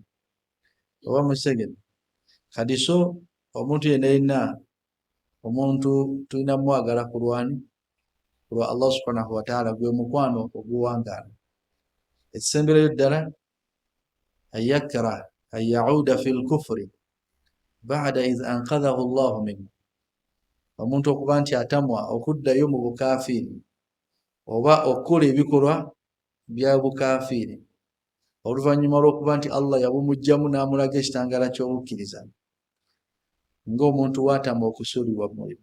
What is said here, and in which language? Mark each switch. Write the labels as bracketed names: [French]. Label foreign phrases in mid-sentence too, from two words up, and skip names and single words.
[Ganda] Oba musegere kati so omuntu yenna yenna, omuntu tulina mwagala kulwani? Kulwa Allah [Arabic] سبحانه وتعالى, [Ganda] gwe mukwano oguwangaala. Ekisemberayo ddala [Arabic] يكره أن يعود في الكفر بعد إذ أنقذه الله منه, [Ganda] omuntu okuba nti atamwa okuddayo mu bukafiiri oba okukola ebikolwa bya bukafiiri oluvannyuma lw'okuba nti Allah yabumugjamu n'amulaga ekitangaala ky'obukkiriza, ng'omuntu waatama okusuulibwa mu muliro.